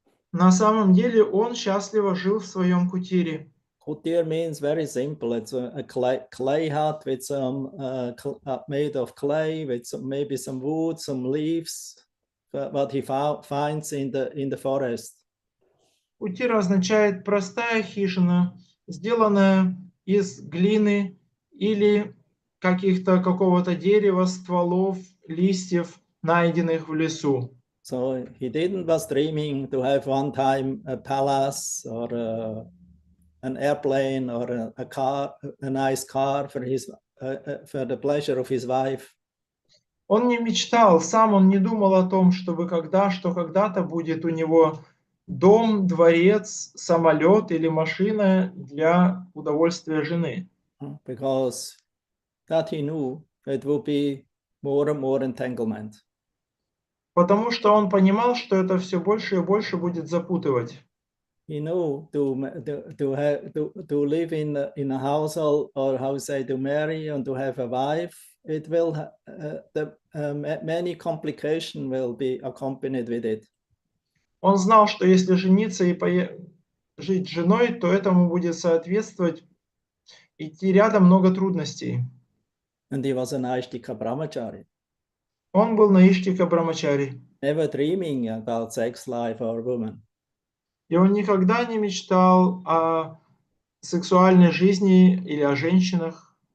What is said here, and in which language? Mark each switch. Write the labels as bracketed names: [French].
[Russian] На самом деле он счастливо жил в своем кутире. [English] Kutir means very simple. It's a clay hut with some made of clay with maybe some wood, some leaves, what he finds in the forest. [Russian] Кутир означает простая хижина, сделанная из глины или какого-то дерева, стволов, листьев, найденных в лесу. [English] So he was dreaming to have one time a palace or an airplane or a car, a nice car for the pleasure of his wife. [Russian] Он не мечтал, сам он не думал о том, что когда-то будет у него дом, дворец, самолет или машина для удовольствия жены. [English] Because that he knew it would be more and more entanglement. [Russian] Потому что он понимал, что это все больше и больше будет запутывать. [English] He knew to live in a household, or how to say, to marry and to have a wife, it will many complications will be accompanied with it. [Russian] Он знал, что если жениться и жить с женой, то этому будет соответствовать идти рядом много трудностей. [English] And he was an Aishtika brahmachari. [Russian] Он был наиштика брамачари. [English] Never dreaming about sex life or woman. [Russian] И он никогда не мечтал о сексуальной жизни или о женщинах.